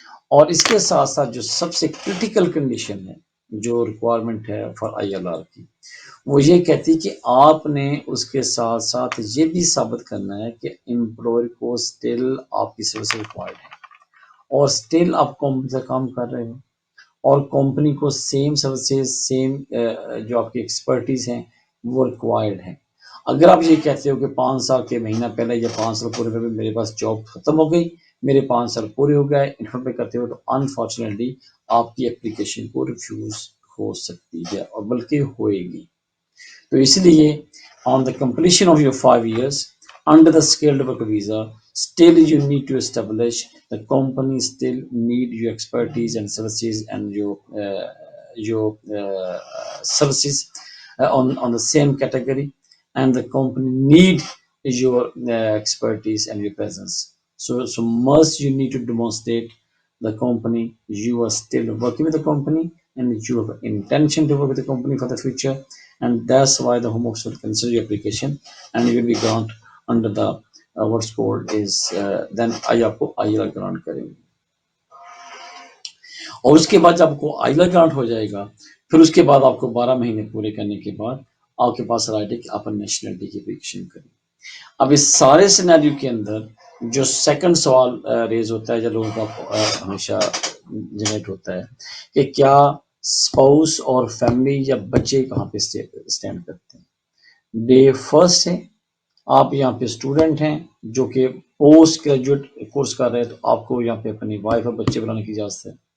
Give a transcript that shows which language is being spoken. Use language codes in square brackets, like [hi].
[ur] اور اس کے ساتھ ساتھ جو سب سے کرٹیکل کنڈیشن ہے جو ریکوائرمنٹ ہے فار ILR کی، وہ یہ کہتی کہ آپ نے اس کے ساتھ ساتھ یہ بھی ثابت کرنا ہے کہ امپلائر کو سٹل آپ کی سروس ریکوائرڈ ہے اور سٹل آپ کمپنی سے کام کر رہے ہو اور کمپنی کو سیم سروسز سیم جو آپ کی ایکسپرٹیز ہیں وہ ریکوائرڈ ہیں. اگر آپ یہ کہتے ہو کہ 5 سال کے مہینہ پہلے یا 5 سال پورے پہلے میرے پاس جاب ختم ہو گئی، میرے 5 سال پورے ہو گئے انفرم پہ کرتے ہو، تو انفارچونیٹلی آپ کی اپلیکیشن کو ریفیوز ہو سکتی ہے اور بلکہ ہوئے گی. تو اس لیے [en] On the completion of your 5 years under the skilled worker visa, still you need to establish the company still need your expertise and services and your services on the same category, and the company need your expertise and your presence. So must you need to demonstrate the company you are still working with the company and you have intention to work with the company for the future, and that's why the home office will consider your application and you will be granted under the what's called is then [ur] آپ کو ILR grant کریں گے. اور اس کے بعد جب آپ کو ILR grant ہو جائے گا پھر اس کے بعد آپ کو 12 مہینے پورے کرنے کے بعد آپ کے پاس رائٹ ہے کہ آپ نیشنلٹی کی اپلیکیشن کریں۔ اب اس سارے سینیریو کے اندر جو سیکنڈ سوال ریز ہوتا ہے جو لوگوں کا ہمیشہ جنریٹ ہوتا ہے کہ کیا اسپاؤس اور فیملی یا بچے کہاں پہ اسٹینڈ کرتے ہیں۔ ڈے فرسٹ ہے، آپ یہاں پہ اسٹوڈنٹ ہیں جو کہ پوسٹ گریجویٹ کورس کر رہے ہیں، تو آپ کو یہاں پہ اپنی وائف اور بچے بلانے کی اجازت ہے،